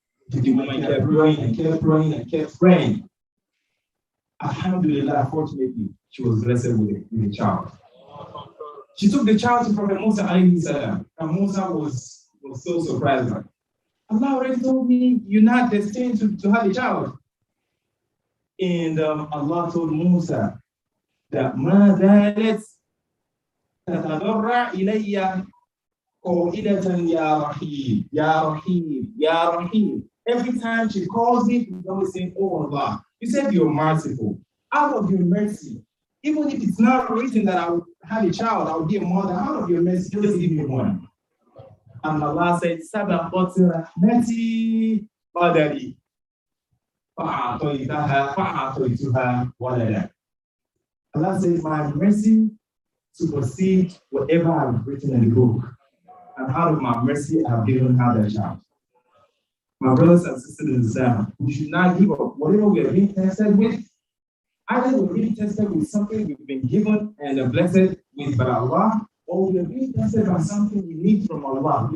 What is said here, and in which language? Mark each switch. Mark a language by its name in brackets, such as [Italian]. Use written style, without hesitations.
[English] The woman kept praying. Alhamdulillah, fortunately, she was blessed with a child. She took the child to Prophet Musa alayhi salam, and Musa was so surprised. Like, Allah already told me you're not destined to have a child. And Allah told Musa that [Arabic] ما زالت تتضرع إلي قائلة يا رحيم. [English] Every time she calls me, she's always saying, oh Allah, you said you're merciful. Out of your mercy, even if it's not written that I will have a child, I will be a mother, out of your mercy, just give me one. And Allah said, [Arabic] سبقت رحمتي قدري فأعطيتها ولدا. [English] Allah says, my mercy supersedes whatever I've written in the book. And out of my mercy, I've given her that child. My brothers and sisters in Islam, we should not give up. Whatever we are being tested with, either we're being tested with something we've been given and are blessed with by Allah, or we are being tested by something we need from Allah.